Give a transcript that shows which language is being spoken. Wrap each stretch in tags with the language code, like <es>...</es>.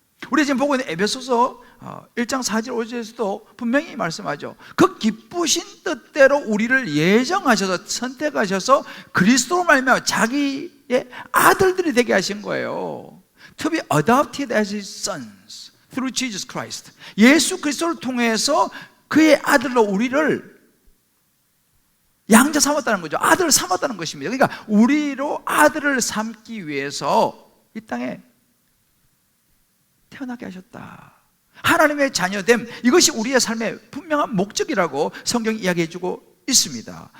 <ko>우리 지금 보고 있는 에베소서 1장 4절 5절에서도 분명히 말씀하죠. 그 기쁘신 뜻대로 우리를 예정하셔서 선택하셔서 그리스도로 말미암아 자기의 아들들이 되게 하신 거예요.</ko> <en>To be adopted as his sons through Jesus Christ.</en> <ko>예수 그리스도를 통해서 그의 아들로 우리를 양자 삼았다는 거죠. 아들을 삼았다는 것입니다. 그러니까 우리로 아들을 삼기 위해서 이 땅에 태어나게 하셨다. 하나님의 자녀됨, 이것이 우리의 삶의 분명한 목적이라고 성경이 이야기해주고 있습니다.</ko>